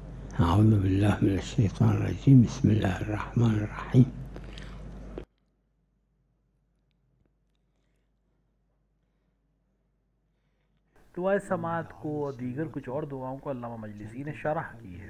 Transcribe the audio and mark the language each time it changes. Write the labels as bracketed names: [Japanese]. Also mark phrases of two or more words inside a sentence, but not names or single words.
[Arabic] أعوذ بالله من الشيطان الرجيم. بسم الله الرحمن الرحیم. [Hindi] दुआए समात को और दीगर कुछ और दुआओं को अल्लामा मजलिसी ने शरह की है।